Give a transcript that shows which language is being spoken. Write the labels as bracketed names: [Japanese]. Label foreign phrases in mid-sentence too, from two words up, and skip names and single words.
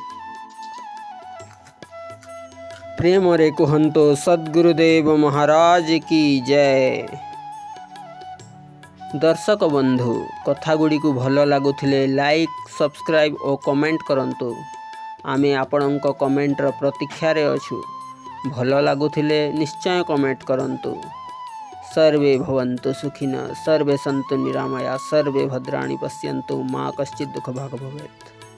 [Odia] ପ୍ରେମ ରେ କୁହନ୍ତ ସଦ୍ଗୁରୁଦେବ [Hindi] महाराज की जय। [Odia] ଦର୍ଶକ ବନ୍ଧୁ କଥାଗୁଡ଼ି କୋ ଭଲ ଲାଗିଲେ [English] like subscribe [Odia] ଔର କମେଣ୍ଟ କରନ୍ତୁ। ଆମେ ଆପଣଙ୍କ କମେଣ୍ଟର ପ୍ରତୀକ୍ଷା ରେ ଅଛୁ। ଭଲ ଲାଗିଲେ ନିଶ୍ଚୟ କମେଣ୍ଟ କରନ୍ତୁ। [Sanskrit] सर्वे भवन्तु सुखिनः सर्वे सन्तु निरामया सर्वे भद्राणि पश्यन्तु मा कश्चित् दुःखभाग् भवेत्।